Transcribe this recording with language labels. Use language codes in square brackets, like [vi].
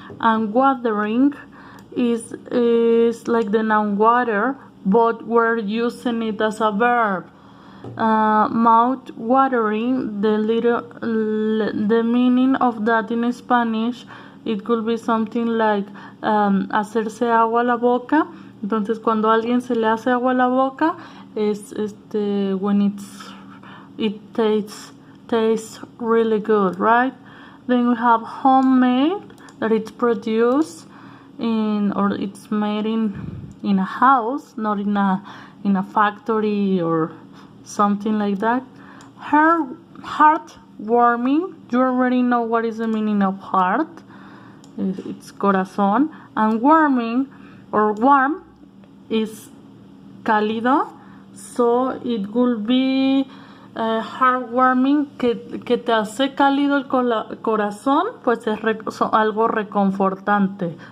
[en] And watering is like the noun water, but we're using it as a verb. Mouth watering, the meaning of that in Spanish, it could be something like [es] hacerse agua a la boca. Entonces cuando a alguien se le hace agua a la boca es [en] when it tastes really good, right? Then we have homemade, that it's produced or it's made in a house, not in a factory or something like that. Heartwarming, you already know what is the meaning of heart. [es] It's corazón. [en] And warming or warm is cálido, so it will be heartwarming, [es] que te hace cálido el corazón, pues es algo reconfortante.